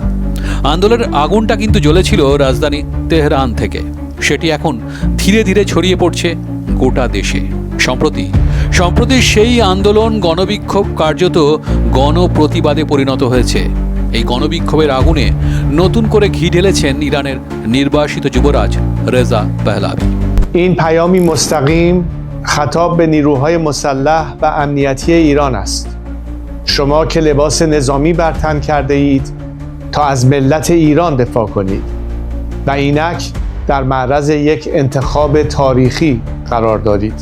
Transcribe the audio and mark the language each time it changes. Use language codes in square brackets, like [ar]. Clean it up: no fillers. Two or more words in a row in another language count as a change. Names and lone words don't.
[bn] আন্দোলনের আগুনটা কিন্তু জ্বলেছিল রাজধানী তেহরান থেকে, সেটি এখন ধীরে ধীরে ছড়িয়ে পড়ছে গোটা দেশে। সম্প্রতি সেই আন্দোলন গণবিক্ষোভ কার্যত গণপ্রতিবাদে পরিণত হয়েছে। এই গণবিক্ষোভের আগুনে নতুন করে ঘি ঢেলেছেন ইরানের নির্বাসিত যুবরাজ রেজা পেহলাভি। [fa] این پیامی مستقیم خطاب به نیروهای مسلح و امنیتی ایران است. شما که لباس نظامی بر تن کرده اید تا از ملت ایران دفاع کنید و اینک در معرض یک انتخاب تاریخی قرار دارید.